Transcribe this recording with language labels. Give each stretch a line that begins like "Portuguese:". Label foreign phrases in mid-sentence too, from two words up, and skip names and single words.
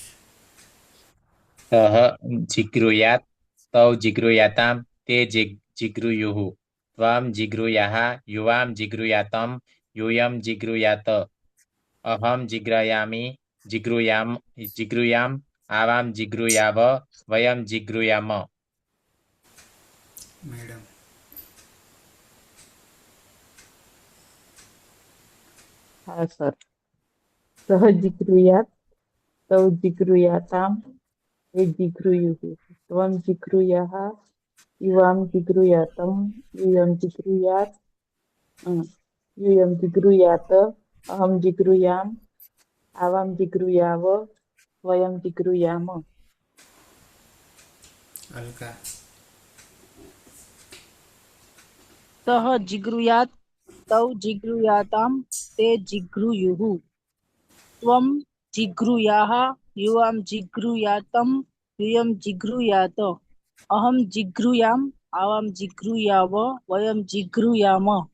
Sanskrit: सः जिगृयात् तौ जिगृयातां ते जिगृयुः त्वं जिगृयाः युवां जिगृयातं यूयं जिगृयात अहं जिगृयाम आवां जिगृयाव वयं जिगृयाम.
Hindi: मैडम.
Gujarati: હા સર.
Sanskrit: सः जिगृयात् तौ जिगृयाताम् ते जिगृयुः त्वं जिगृयाः युवां जिगृयातं यूयं जिगृयात् यूयं जिगृयात अहं जिगृयाम् आवां जिगृयाव वयं जिगृयाम अलका सः जिगृयात् तौ जिगृयातां ते जिगृयुः त्वं जिगृयाः युवां जिगृयातं यूयं जिगृयात अहं जिगृयाम् आवां जिगृयाव वयं जिगृयाम